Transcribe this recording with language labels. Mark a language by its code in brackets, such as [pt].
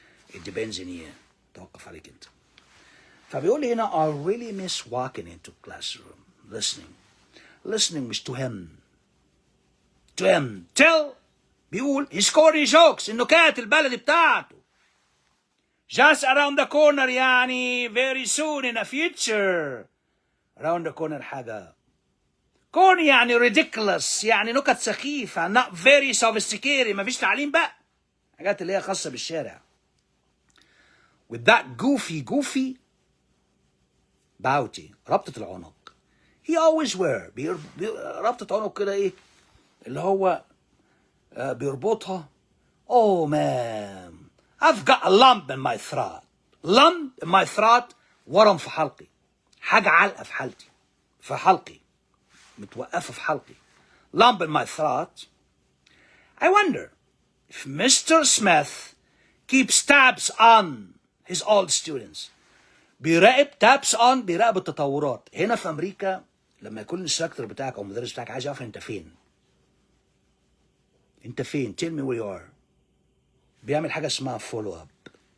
[en] it depends in year، [ar] توقف عليك انت. [en] فبيقول لي هنا I really miss walking into classroom listening مش to him tell. بيقول he's corny jokes، [ar] النكات البلدي بتاعته [en] just around the corner، يعني very soon in the future. [ar] around the corner حاجة corny يعني ridiculous، يعني نكت سخيفة، [en] not very sophisticated، [ar] مفيش تعليم بقى، حاجات اللي هي خاصة بالشارع. [en] with that goofy bow tie, [ar] ربطة العنق. [en] he always wear [ar] ربطة عنق كده، ايه اللي هو بيربطها. [en] oh man I've got a lump in my throat. [ar] lump in my throat، ورم في حلقي، حاجة علقة في حلقي متوقفة في حلقي. [en] lump in my throat. I wonder if Mr. Smith keeps tabs on his old students. [ar] بيراقب tabs on، بيراقب التطورات. هنا في أمريكا لما يكون الانستراكتور بتاعك أو المدرس بتاعك عايز يعرف أنت فين، [en] tell me where you are، [ar] بيعمل حاجة اسمها follow up.